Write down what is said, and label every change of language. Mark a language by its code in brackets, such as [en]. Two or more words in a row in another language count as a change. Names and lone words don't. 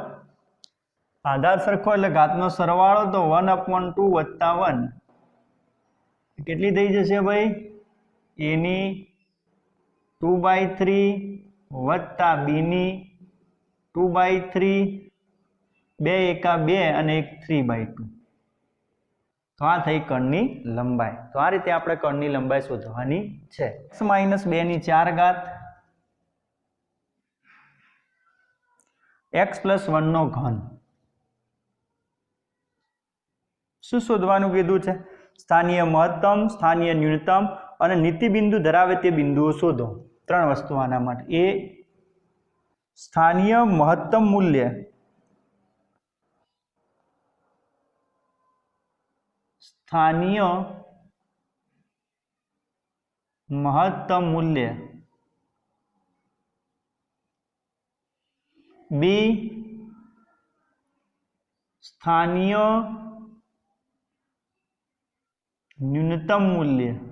[gu] આધાર સરખો એટલે ઘાતનો સરવાળો તો 1/2 વત્તા 1 કેટલી થઈ જશે ભાઈ a ની 2/3 વત્તા b ની 2/3 2 એકા 2 અને 1 3/2. તો આ થઈ કણની લંબાઈ. તો આ રીતે આપણે કણની લંબાઈ શોધવાની છે. x - 2 ની 4 घात x + 1 નો ઘન શું શોધવાનું કીધું છે સ્થાनीय મહત્તમ સ્થાનીય ન્યૂનતમ અને નીતિ બિંદુ ધરાવે તે બિંદુઓ શોધો. 3 વસ્તુ આના માટે. એ સ્થાनीय મહત્તમ મૂલ્ય સ્થાનીય મહત્તમ મૂલ્ય બી સ્થાનીય ન્યૂનતમ મૂલ્ય